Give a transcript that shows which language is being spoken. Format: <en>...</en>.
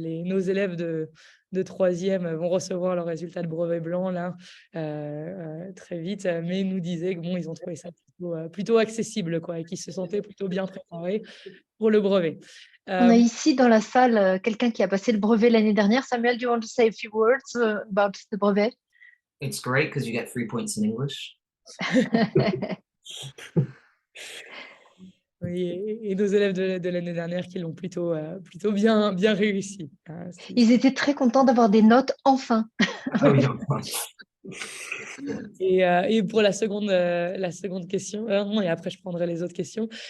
<fr>Nos élèves de troisième vont recevoir leurs résultats de brevet blanc là très vite, mais ils nous disaient que bon, ils ont trouvé ça plutôt accessible, quoi, et qu'ils se sentaient plutôt bien préparés pour le brevet. On a ici dans la salle quelqu'un qui a passé le brevet l'année dernière.</fr> <en>Samuel, do you want to say a few words about the brevet? It's great because you get 3 points in English.</en> <fr>Oui, et nos élèves de l'année dernière qui l'ont plutôt bien réussi. Ils étaient très contents d'avoir des notes enfin. Oh, oui, enfin. Et pour la seconde question, et après je prendrai les autres questions.</fr>